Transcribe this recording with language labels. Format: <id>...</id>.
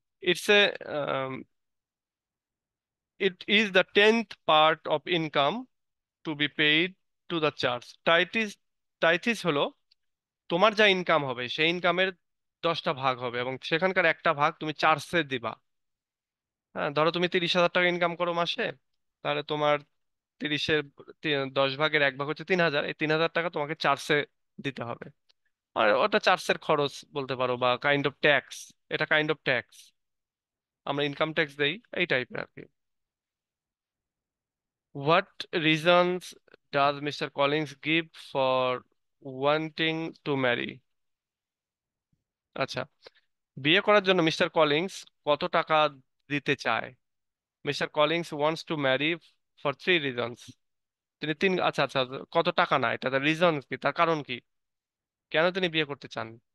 <en>It's a, it is the 10th part of income to be paid to the church.</en> <bn>টাইথিস হলো তোমার যা income হবে সেই ইনকামের 10টা ভাগ হবে, এবং সেখানকার একটা ভাগ তুমি চার্চে দিবা। হ্যাঁ, ধরো তুমি 30,000 টাকা ইনকাম করো মাসে, তাহলে তোমার 30-এর 10 ভাগের 1 ভাগ হচ্ছে 3,000, এই 3,000 টাকা তোমাকে চার্চে দিতে হবে। আর ওটা চার্চের খরচ বলতে পারো, বা কাইন্ড অফ ট্যাক্স। এটা কাইন্ড অফ ট্যাক্স, আমরা ইনকাম ট্যাক্স দেই, এই টাইপের আর কি।</bn> <en>What reasons does Mr. Collins give for wanting to marry?</en> <bn>আচ্ছা, বিয়ে করার জন্য মিস্টার কলিংস কত টাকা দিতে চায়?</bn> <en>Mister Collins wants to marry for 3 reasons.</en> <bn>তিনি তিন, আচ্ছা আচ্ছা, কত টাকা না, এটা তার রিজন কি, তার কারণ কি, কেন তিনি বিয়ে করতে চান?</bn>